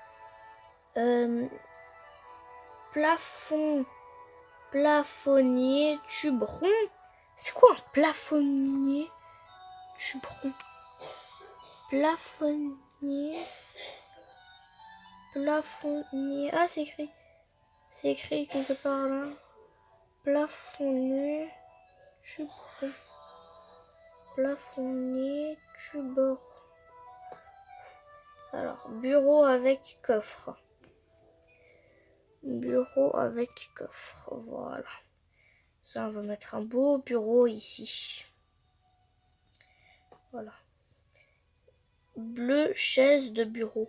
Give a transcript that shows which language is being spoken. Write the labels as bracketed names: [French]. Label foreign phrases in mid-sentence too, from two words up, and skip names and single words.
[French] Plafonnier, tube rond. C'est quoi un plafonnier, tube rond? Plafonnier. Plafonnier. Ah, c'est écrit. C'est écrit quelque part là. Plafonnier. Tuberon. Plafonnier. Tuberon. Alors, bureau avec coffre. Bureau avec coffre. Voilà. Ça, on va mettre un beau bureau ici. Voilà. Bleu, chaise de bureau.